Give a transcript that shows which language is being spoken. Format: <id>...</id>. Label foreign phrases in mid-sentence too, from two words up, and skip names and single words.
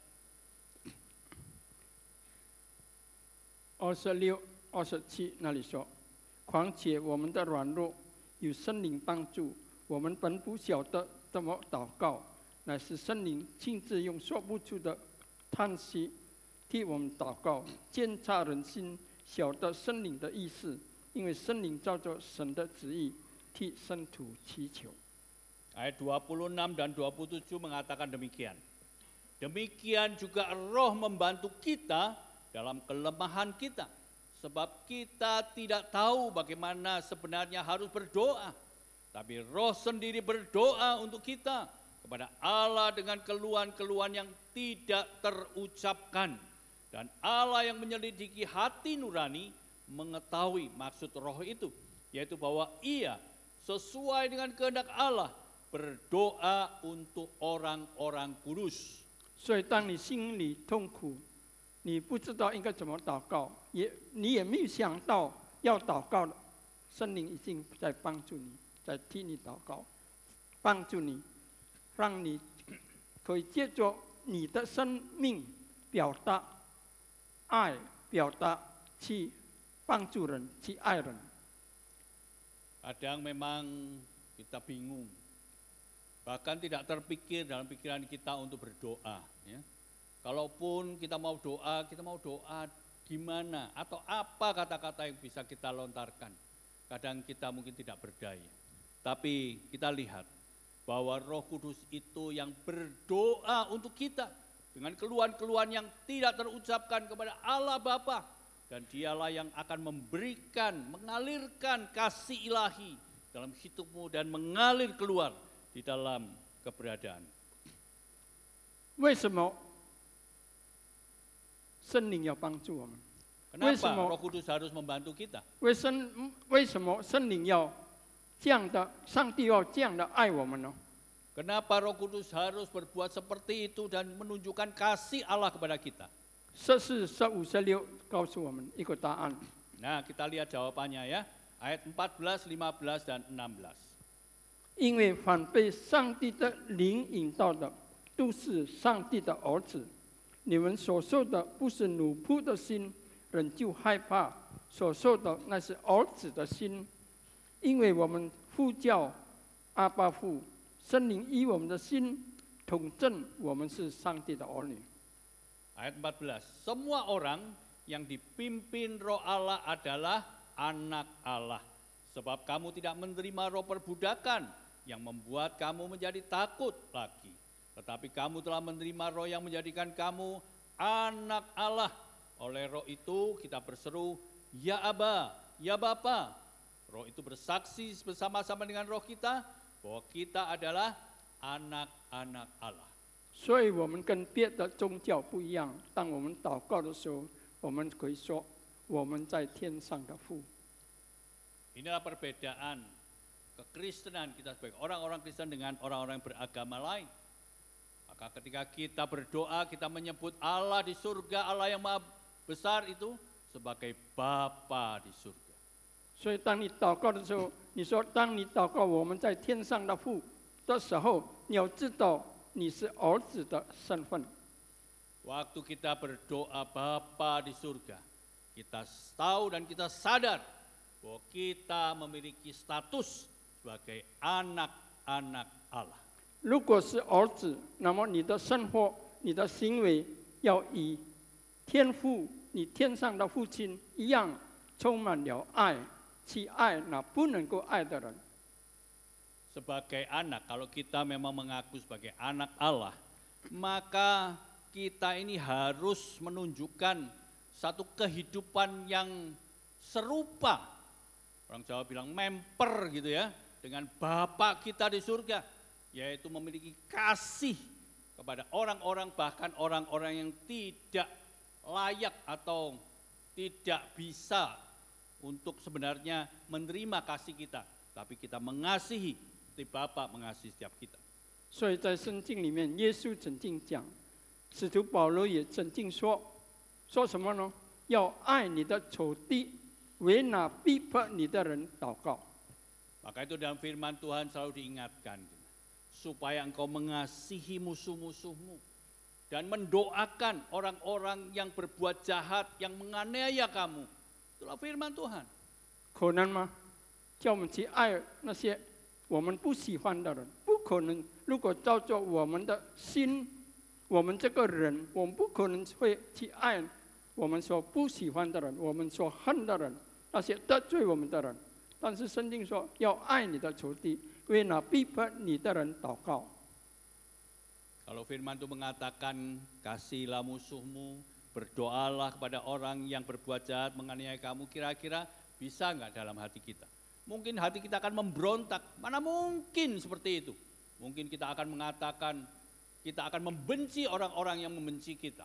<zh>26、27 那里说：“况且我们的软弱有圣灵帮助，我们本不晓得怎么祷告，乃是圣灵亲自用说不出的叹息替我们祷告，监察人心，晓得圣灵的意思，因为圣灵照着神的旨意替圣徒祈求。”</zh> <id>Ayat 26 dan 27 mengatakan demikian. Demikian juga Roh membantu kita dalam kelemahan kita, sebab kita tidak tahu bagaimana sebenarnya harus berdoa, tapi Roh sendiri berdoa untuk kita kepada Allah dengan keluhan-keluhan yang tidak terucapkan. Dan Allah yang menyelidiki hati nurani mengetahui maksud roh itu, yaitu bahwa ia sesuai dengan kehendak Allah berdoa untuk orang-orang kudus.</id> <zh>所以当你心里痛苦，你不知道应该怎么祷告，你也没有想到要祷告的，圣灵已经在帮助你，在替你祷告，帮助你，让你可以借着你的生命表达爱，表达去帮助人，去爱人。</zh> <id>Kadang memang kita bingung, bahkan tidak terpikir dalam pikiran kita untuk berdoa. Ya. Kalaupun kita mau doa gimana atau apa kata-kata yang bisa kita lontarkan. Kadang kita mungkin tidak berdaya. Tapi kita lihat bahwa Roh Kudus itu yang berdoa untuk kita dengan keluhan-keluhan yang tidak terucapkan kepada Allah Bapa, dan dialah yang akan memberikan, mengalirkan kasih ilahi dalam hidupmu dan mengalir keluar di dalam keberadaan.</id> <zh>为什么圣灵要帮助我们？</zh> <id>Kenapa Roh Kudus harus membantu kita?</id> <zh>为什么圣灵要这样的，上帝要这样的爱我们呢？</zh> <id>Kenapa Roh Kudus harus berbuat seperti itu dan menunjukkan kasih Allah kepada kita?</id> <zh>14、15、16 告诉我们一个答案。</zh> <id>Nah, kita lihat jawabannya ya. Ayat 14, 15 dan 16.</id> <zh>因为反被上帝的灵引导的，都是上帝的儿子。你们所受的不是奴仆的心，人就害怕；所受的那是儿子的心。因为我们呼叫阿爸父，圣灵与我们的心统证我们是上帝的儿女。</zh> <id>Ayat 14. Semua orang yang dipimpin Roh Allah adalah anak Allah. Sebab kamu tidak menerima roh perbudakan yang membuat kamu menjadi takut lagi. Tetapi kamu telah menerima roh yang menjadikan kamu anak Allah. Oleh roh itu kita berseru, ya Aba, ya Bapa. Roh itu bersaksi bersama-sama dengan roh kita bahwa kita adalah anak-anak Allah.</id> <zh>所以我们跟别的宗教不一样。当我们祷告的时候，我们可以说我们在天上的父。</zh> <id>Inilah perbedaan kekristenan kita sebagai orang-orang Kristen dengan orang-orang yang beragama lain. Maka ketika kita berdoa, kita menyebut Allah di surga, Allah yang maha besar itu sebagai Bapa di surga.</id> <zh>所以当你祷告的时候，你说当你祷告我们在天上的父的时候，你要知道你是儿子的身份。</zh> <id>Waktu kita berdoa Bapa di surga, kita tahu dan kita sadar bahwa kita memiliki status sebagai anak-anak Allah.</id> <zh>如果是儿子，那么你的生活、你的行为要与天父、你天上的父亲一样，充满了爱，去爱那不能够爱的人。</zh> <id>Sebagai anak, kalau kita memang mengaku sebagai anak Allah, maka kita ini harus menunjukkan satu kehidupan yang serupa. Orang Jawa bilang memper gitu ya, dengan Bapa kita di surga, yaitu memiliki kasih kepada orang-orang, bahkan orang-orang yang tidak layak atau tidak bisa untuk sebenarnya menerima kasih kita, tapi kita mengasihi seperti Bapa mengasihi setiap kita.</id> <zh>所以在圣经里面，耶稣曾经讲，使徒保罗也曾经说什么呢？要爱你的仇敌，为那逼迫你的人祷告。</zh> <id>Maka itu dalam firman Tuhan selalu diingatkan, supaya engkau mengasihi musuh-musuhmu dan mendoakan orang-orang yang berbuat jahat, yang menganiaya kamu. Itulah firman Tuhan.</id> <zh>可能吗？叫我们去爱那些我们不喜欢的人，不可能。如果照着我们的心，我们这个人，我们不可能会去爱我们所不喜欢的人，我们所恨的人，那些得罪我们的人。但是圣经说，要爱你的仇敌，为那逼迫你的人祷告。</zh> <id>Kalau firman itu mengatakan, kasihilah musuhmu, berdoalah kepada orang yang berbuat jahat, menganiaya kamu, kira-kira bisa nggak dalam hati kita? Mungkin hati kita akan memberontak, mana mungkin seperti itu. Mungkin kita akan mengatakan, kita akan membenci orang-orang yang membenci kita.</id>